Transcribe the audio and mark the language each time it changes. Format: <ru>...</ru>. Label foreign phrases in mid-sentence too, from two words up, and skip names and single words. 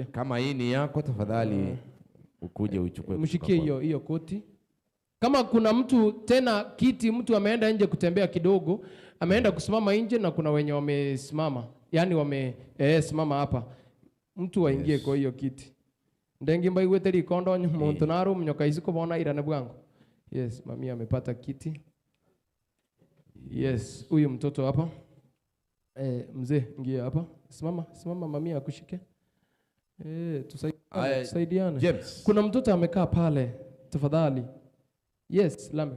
<sw>Kama hii ni yako, tafadhali ukuje uchukue. Mshikie hiyo koti. Kama kuna mtu tena kiti, mtu ameenda nje kutembea kidogo, ameenda kusimama nje na kuna wenye wamesimama. Yaani simama hapa. Mtu waingie kwa hiyo kiti.</sw> <guz>Ndengi mbai weteri kondo muntu naru mnyoka isiko bona irane bwangu.</guz> <sw>Yes, mami amepata kiti. Yes, huyu mtoto hapa. Mzee ingia hapa. Simama mami akushike. Tusaidiane. James. Kuna mtoto amekaa pale. Tafadhali. Yes, Lamek.</sw>